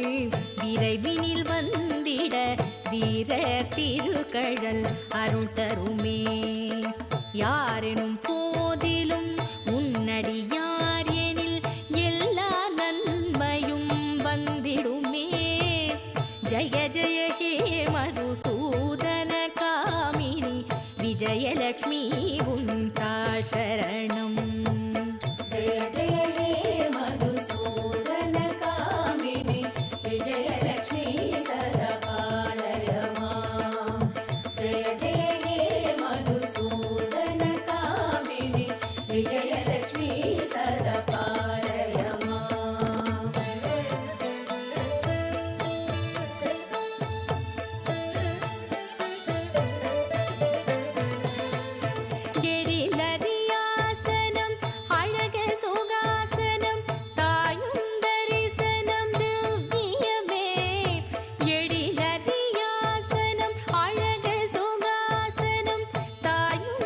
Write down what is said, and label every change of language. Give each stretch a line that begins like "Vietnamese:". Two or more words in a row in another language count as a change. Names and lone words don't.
Tamil: விரைவினில் வந்திட வீர திருக்கழல் அருள் தருமே யாரெனும் போதிலும் உன்னடியார் எனில் எல்லா நன்மையும் வந்திடுமே
Sanskrit: जय जय हे मधुसूदन कामिनि विजयलक्ष्मी
Tamil: உன்தாள் சரணம்
Sanskrit: जय जय हे मधुसूदन कामिनि विजयलक्ष्मी सदा पालय माम् जय जय हे मधुसूदन कामिनि विजयलक्ष्मी सदा पालय माम्
Tamil: எழிலரியாசனம் அழக சுகாசனம் தாயும் தரிசனம் திவ்யமே எழிலரியாசனம் அழக சுகாசனம் தாயும்